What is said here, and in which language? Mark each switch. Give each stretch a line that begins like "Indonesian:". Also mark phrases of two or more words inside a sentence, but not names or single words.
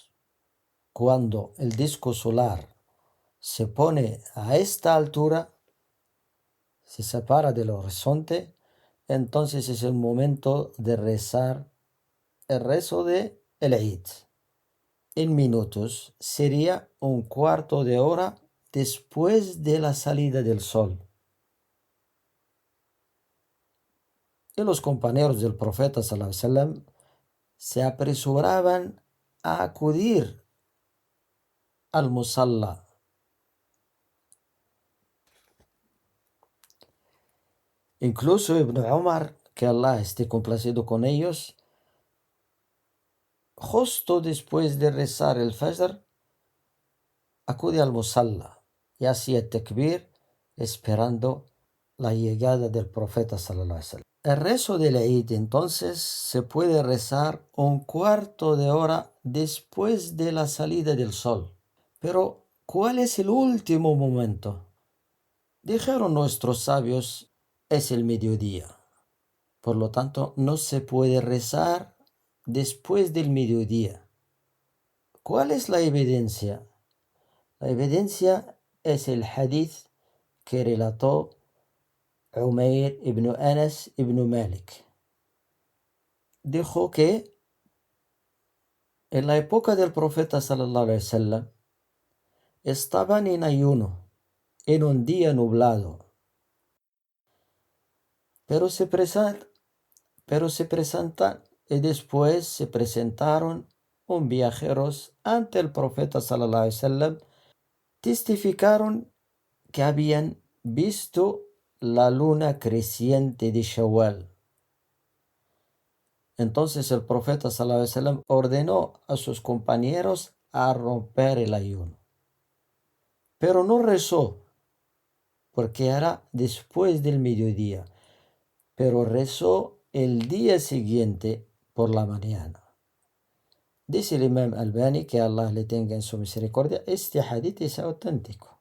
Spanish: Cuando el disco solar se pone a esta altura, se separa del horizonte, entonces es el momento de rezar el rezo de el Eid. En minutos sería un cuarto de hora después de la salida del sol. Y los compañeros del profeta
Arabic: صلى الله عليه وسلم
Spanish: se apresuraban a acudir al musalla. Incluso Ibn Umar, que Allah esté complacido con ellos, justo después de rezar el Fajr, acude al musalla y hacía takbir esperando la llegada del profeta
Arabic: صلى الله عليه وسلم.
Spanish: El rezo del Eid entonces se puede rezar un cuarto de hora después de la salida del sol. Pero, ¿cuál es el último momento? Dijeron nuestros sabios, es el mediodía. Por lo tanto, no se puede rezar después del mediodía. ¿Cuál es la evidencia? La evidencia es el hadith que relató Umayr ibn Anas ibn Malik. Dijo que en la época del profeta
Arabic: صلى الله عليه وسلم
Spanish: estaban en ayuno en un día nublado, pero se presentan y después se presentaron un viajeros ante el profeta
Arabic: صلى الله عليه وسلم,
Spanish: testificaron que habían visto la luna creciente de Shawwal. Entonces el profeta
Arabic: صلى الله عليه وسلم
Spanish: ordenó a sus compañeros a romper el ayuno. Pero no rezó, porque era después del mediodía, pero rezó el día siguiente por la mañana. Dice el Imam Albani, que Allah le tenga en su misericordia, este hadith es auténtico.